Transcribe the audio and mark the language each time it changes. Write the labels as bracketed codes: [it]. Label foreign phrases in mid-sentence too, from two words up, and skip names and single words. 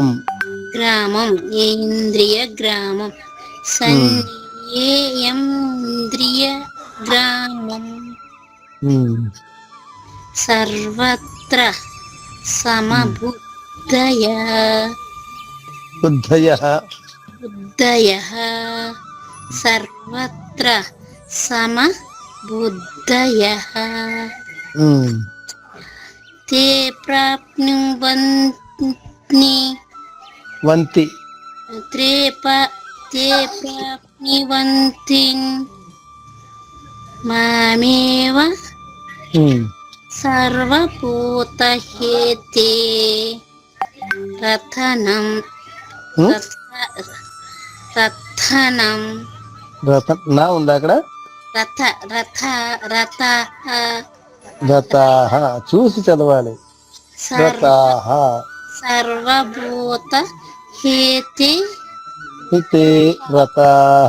[sa] గ్రామం ఇంద్రియ గ్రామం ఇంద్రియ గ్రామం సర్వత్ర సమబుద్ధయ బుద్ధయ బుద్ధయ సర్వత్ర సమబుద్ధయ ते प्राप्नुवन्ति వంతి ते प्राप्नुवन्ति मामेव सर्वभूतहेते रथनं रथनं [te] రథం నా ఉందా అక్కడ [sa] रथ रथ रथ [te] రథాహ చూసి చదవాలి రథాహ [sa] సర్వభూత హేతి హితే రథాహ